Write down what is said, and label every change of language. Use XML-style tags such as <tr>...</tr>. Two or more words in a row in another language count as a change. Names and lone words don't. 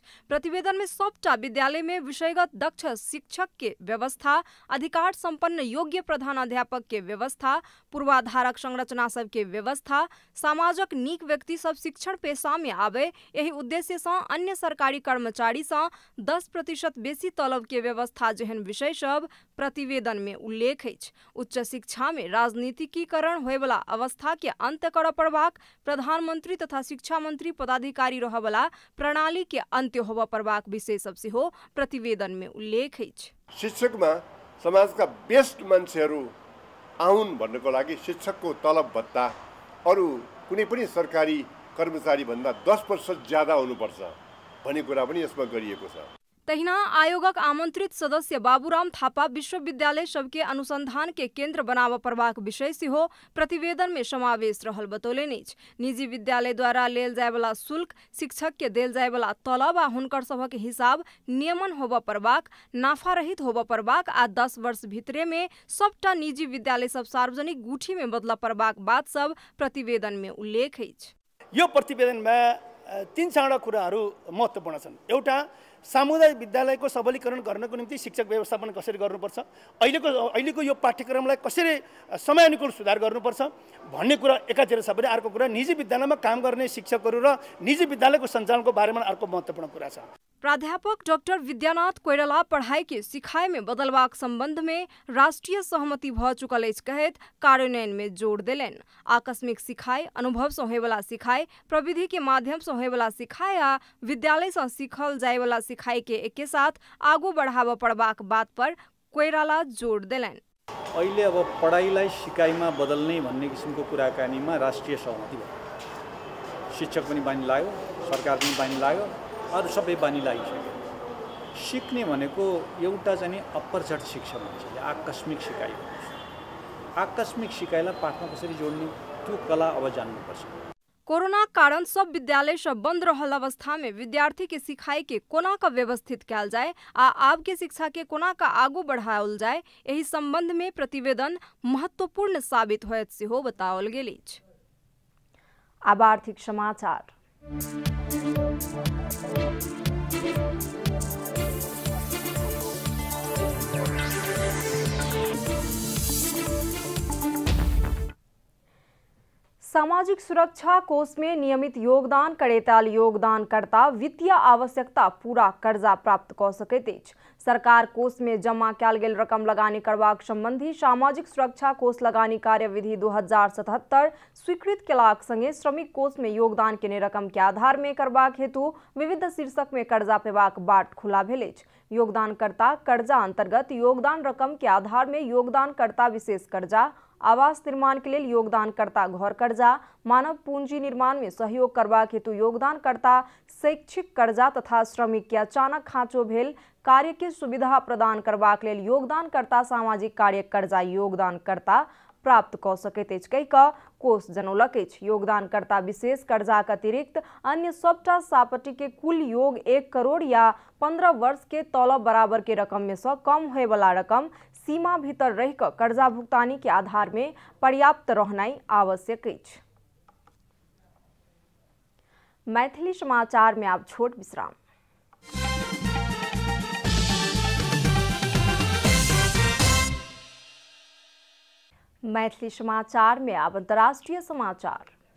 <mai>प्रतिवेदन में सबटा विद्यालय में विषयगत दक्ष शिक्षक के व्यवस्था, अधिकार संपन्न योग्य प्रधानाध्यापक के व्यवस्था, पूर्वाधारक संरचना सब के व्यवस्था, समाजक नीक व्यक्ति सब शिक्षण पेशा में आवे एहि उद्देश्य सँ अन्य सरकारी कर्मचारी सँ 10% बेसी तलब के व्यवस्था जेहन विषय सब प्रतिवेदन में उल्लेख अछि। उच्च शिक्षा में राजनीतिकीकरण होयवला अवस्था के अंत करऽ पड़बाक, प्रधानमंत्री तथा शिक्षा मंत्री पदाधिकारी रहवला प्रणाली के अंत्य होबऽ पड़बाक विषय सब सेहो प्रतिवेदन में उल्लेख अछि।</mai> <ne>शिक्षकमा समाजका बेस्ट मान्छेहरू आउन् भन्नको लागि शिक्षकको तलब भत्ता अरू कुनै पनि सरकारी कर्मचारी भन्दा 10% ज्यादा हुनुपर्छ भन्ने कुरा पनि यसमा गरिएको छ।</ne> <mai>तहिना आयोगक आमंत्रित सदस्य बाबूराम थापा विश्वविद्यालय सबके अनुसंधान के केंद्र बनाबऽ पड़बाक विषय सेहो प्रतिवेदन में समावेश रहल बतौलनि अछि। निजी विद्यालय द्वारा लेल जाय वाला शुल्क, शिक्षक के देल जाय वाला तलब आ हुनकर सभक हिसाब नियमन होबऽ पड़बाक, नाफा रहित होबऽ पड़बाक आ 10 वर्ष भीतरे में सबटा निजी विद्यालय सब सार्वजनिक गुठी में बदलऽ पड़बाक बात सब प्रतिवेदन में उल्लेख अछि।</mai> <ne>यो प्रतिवेदनमा 3-4 कुराहरू महत्त्वपूर्ण छन्। एउटा, सामुदायिक विद्यालयको सबलीकरण गर्नको निम्ति शिक्षक व्यवस्थापन कसरी गर्नुपर्छ, अहिलेको यो पाठ्यक्रमलाई कसरी समयानुकूल सुधार गर्नुपर्छ भन्ने कुरा एकातिर छ भने अर्को कुरा निजी विद्यालयमा काम गर्ने शिक्षकहरू र निजी विद्यालयको सञ्चालनको बारेमा अर्को महत्त्वपूर्ण कुरा छ।</ne> <mai>प्राध्यापक डॉक्टर विद्यानाथ कोइराला पढ़ाई के सिखाई में बदलवाक संबंध में राष्ट्रीय सहमति भ चुकल अछि कहैत कार्यान्वयन में जोर देलनि। आकस्मिक सिखाई, अनुभव सँ होयवला सिखाई, प्रविधि के माध्यम सँ होयवला सिखाई आ विद्यालय सँ सीखल जाय वाला सिखाई के एके साथ आगू बढ़ाबऽ पड़बाक बात पर कोइराला जोर देलनि।</mai> <ne>अहिले अब पढाइलाई सिकाइमा बदल्ने भन्ने किसिमको कुराकानीमा राष्ट्रिय सहमति भयो। शिक्षक पनि बानी लाग्यो, सरकार पनि बानी लाग्यो, अरू सबै बानी लागिसक्यो। सिक्ने भनेको एउटा चाहिँ अपरचट शिक्षा भन्छ, आकस्मिक सिकाइ भन्छ। आकस्मिक सिकाइलाई पाठमा कसरी जोड्ने त्यो कला अब जान्नुपर्छ।</ne> <mai>कोरोना कारण सब विद्यालय सब बंद रहल अवस्था में विद्यार्थी के सिखाई के कोना का व्यवस्थित कैल जाए आ आब के शिक्षा के कोना का आगू बढ़ाओल जाए एहि संबंध में प्रतिवेदन महत्वपूर्ण साबित होयत सेहो बताओल गेल अछि। आब आर्थिक समाचार। सामाजिक सुरक्षा कोष में नियमित योगदान करेताल योगदानकर्ता वित्तीय आवश्यकता पूरा कर्जा प्राप्त क सकैत अछि। सरकार कोष में जमा कैल गेल रकम लगानी करबाक संबंधी सामाजिक सुरक्षा कोष लगानी कार्यविधि 2077 स्वीकृत केलाक संगे श्रमिक कोष में योगदान केने रकम के आधार में करबाक हेतु विविध शीर्षक में कर्जा पेबाक बाट खुला भेल अछि। योगदानकर्ता कर्जा अंतर्गत योगदान रकम के आधार में योगदानकर्ता विशेष कर्जा, आवास निर्माण के लिए योगदानकर्ता घर कर्जा, मानव पूंजी निर्माण में सहयोग करबाक हेतु योगदानकर्ता शैक्षिक कर्जा तथा श्रमिक के अचानक खाँचो भेल कार्य के सुविधा प्रदान करबाक लेल योगदानकर्ता सामाजिक कार्य कर्जा योगदानकर्ता प्राप्त क सकैत अछि कहि कऽ कोष जनौलक अछि। योगदानकर्ता विशेष कर्जाक अतिरिक्त अन्य सबटा सापटी के कुल योग 1 करोड़ या 15 वर्ष के तलब बराबर के रकम में से कम होय वाला रकम सीमा भीतर रह कऽ कर्जा भुगतानी के आधार में पर्याप्त रहनाई आवश्यक अछि। मैथिली समाचार में आब छोट विश्राम। मैथिली समाचार में आब अंतर्राष्ट्रीय समाचार।</mai>